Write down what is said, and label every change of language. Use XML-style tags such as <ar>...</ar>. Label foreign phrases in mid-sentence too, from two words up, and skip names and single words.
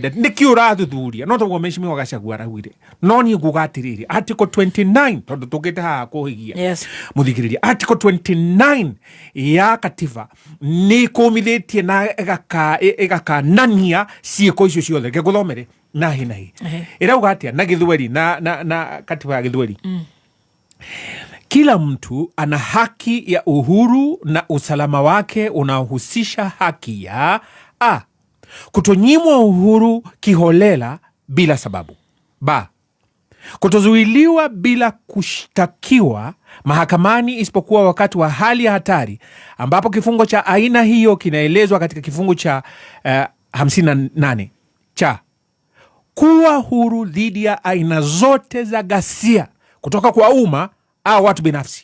<ki>niki urathuthuria no toguo mheshimiwa Gachagua arauire no ni nguga atiriri article 29 tondu tugite ha kuhigia muthikiriria article 29 ya katiba ni kumithitie na igakanania ciiko icio ciothe ngekuthomere na hinahi irauga atia na githweri na katiba ya githweri</ki> <sw>kila mtu ana haki ya uhuru na usalama wake unaohusisha haki ya kutonyimwa uhuru kiholela bila sababu. Kutozuiliwa bila kushtakiwa mahakamani isipokuwa wakati wa hali ya hatari ambapo kifungo cha aina hiyo kinaelezwa katika kifungu cha 58 cha kuwa huru dhidi ya aina zote za ghasia kutoka kwa umma au watu binafsi.</sw>